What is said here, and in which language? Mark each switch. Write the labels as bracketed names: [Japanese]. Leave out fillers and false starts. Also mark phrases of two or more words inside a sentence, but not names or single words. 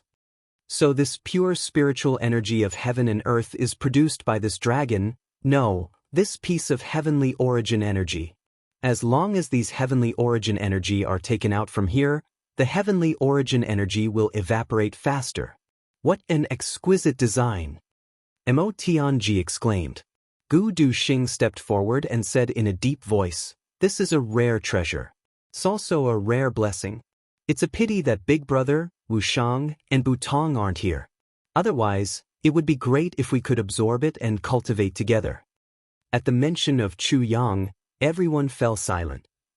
[English] So this pure spiritual energy of heaven and earth is produced by this dragon? No. This piece of heavenly origin energy. As long as these heavenly origin energy are taken out from here, the heavenly origin energy will evaporate faster. What an exquisite design! Mo Tianji exclaimed. Gu Duxing stepped forward and said in a deep voice, "This is a rare treasure. It's also a rare blessing. It's a pity that Big Brother, Wushang, and Butong aren't here. Otherwise, it would be great if we could absorb it and cultivate together." At the mention of Chu Yang, everyone fell silent.